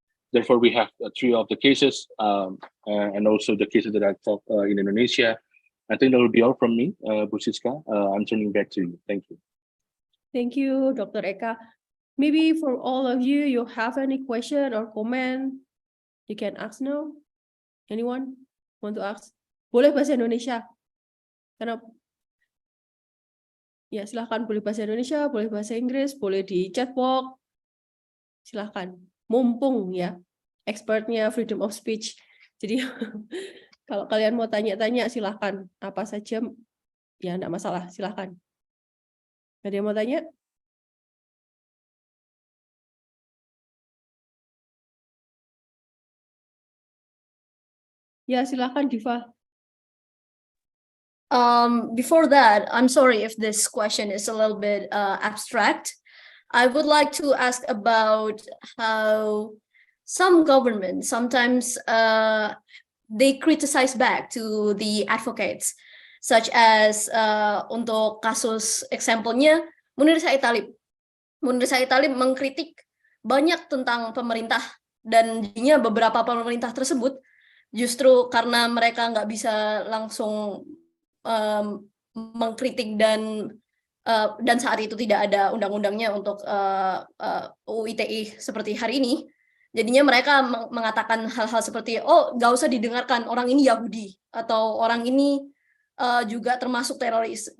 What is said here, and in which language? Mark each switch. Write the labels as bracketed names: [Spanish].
[English] Therefore, we have 3 of the cases, and also the cases that I talked in Indonesia. I think that will be all from me, Bu Siska. I'm turning back to you. Thank you. Thank you, Dr. Eka. Maybe for all of you, you have any question or comment, you can ask now. Anyone want to ask? [Indonesian] Boleh bahasa Indonesia. Karena ya silahkan, boleh bahasa Indonesia, boleh bahasa Inggris, boleh di chat box. Silahkan. Mumpung ya, expertnya freedom of speech. Jadi kalau kalian mau tanya-tanya silahkan. Apa saja, ya enggak masalah, silahkan. Ada yang mau tanya? Ya, silakan Diva. [English] Before that, I'm sorry if this question is a little bit abstract. I would like to ask about how some governments sometimes they criticize back to the advocates, such as [Indonesian] untuk kasus [English] example-nya Munir Said Talib. [Indonesian] Munir Said Talib mengkritik banyak tentang pemerintah, dan jadinya beberapa pemerintah tersebut justru karena mereka nggak bisa langsung mengkritik dan saat itu tidak ada undang-undangnya untuk UU ITE seperti hari ini, jadinya mereka mengatakan hal-hal seperti, oh nggak usah didengarkan, orang ini Yahudi, atau orang ini juga termasuk teroris.